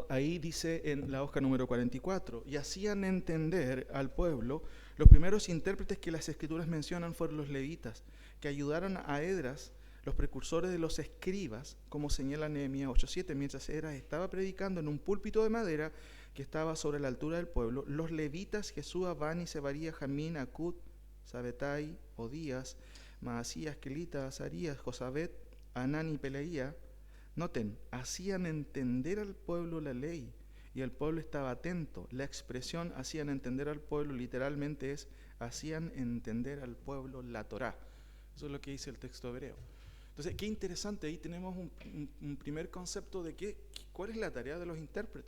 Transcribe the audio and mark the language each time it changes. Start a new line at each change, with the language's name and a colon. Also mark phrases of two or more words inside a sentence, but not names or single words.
Spanish: Ahí dice en la hoja número 44, y hacían entender al pueblo. Los primeros intérpretes que las Escrituras mencionan fueron los levitas, que ayudaron a Esdras, los precursores de los escribas, como señala Nehemías 8:7, mientras Esdras estaba predicando en un púlpito de madera que estaba sobre la altura del pueblo. Los levitas, Jesúa, Bani, Sebaría, Jamín, Acut, Sabetai, Odías, Maasías, Kelita, Azarías, Josabet, Anán y Pelaía, noten, hacían entender al pueblo la ley, y el pueblo estaba atento. La expresión hacían entender al pueblo literalmente es hacían entender al pueblo la Torá. Eso es lo que dice el texto hebreo. Entonces, qué interesante, ahí tenemos un primer concepto de cuál es la tarea de los intérpretes.